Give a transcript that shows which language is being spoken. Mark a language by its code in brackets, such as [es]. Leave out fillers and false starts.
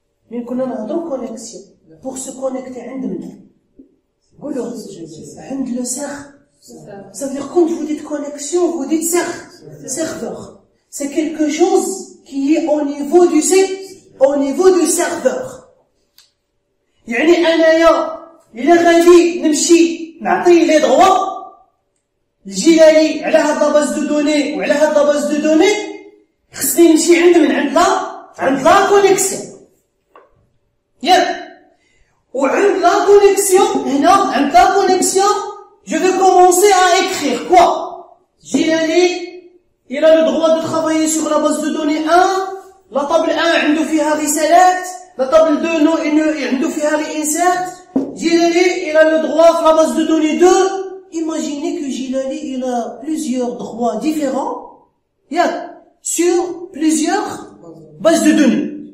[fr] Mais qu'on a donc connexion. Pour se connecter à le serveur. Ça veut dire quand vous dites connexion, vous dites serveur. C'est quelque chose qui est au niveau du serveur. [ar] يعني أنايا إلا غادي نمشي نعطي لي droits الجلالي على هاد لاباز دو دوني وعلى هاد لاباز دو دوني خصني نمشي عند لا كونيكسيون ياك وعند لا كونيكسيون هنا عند لا كونيكسيون [fr] je vais commencer à écrire quoi? Jilali, il a le droit de travailler sur la base de données 1, la table 1 [ar] عنده فيها [fr] reselect, la table 2 non, عنده فيها reinsert. Jilali, il a le droit sur la base de données 2. Imaginez que Jilali, il a plusieurs droits différents, sur plusieurs bases de données.